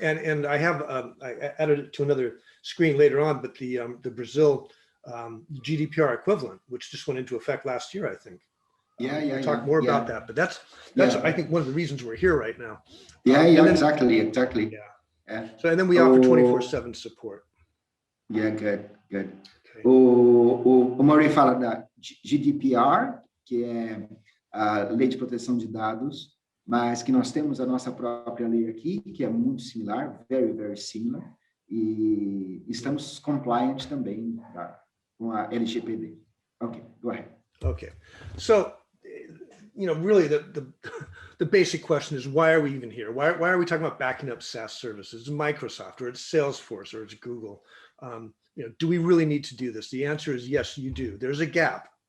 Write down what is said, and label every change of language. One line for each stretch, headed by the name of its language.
English: And I have, I added it to another screen later on, but the Brazil GDPR equivalent, which just went into effect last year, I think. We'll talk more about that, but that's I think one of the reasons we're here right now. Exactly. Yeah. So, and then we offer 24/7 support. Good.
Portuguese: O Murray fala da GDPR, que é a Lei de Proteção de Dados, mas que nós temos a nossa própria lei aqui, que é muito similar,
English: very similar,
Portuguese: e estamos compliant também com a LGPD.
English: Okay, go ahead. Okay, so, you know, really the basic question is, why are we even here? Why are we talking about backing up SaaS services? It's Microsoft, or it's Salesforce, or it's Google. You know, do we really need to do this? The answer is yes, you do. There's a gap.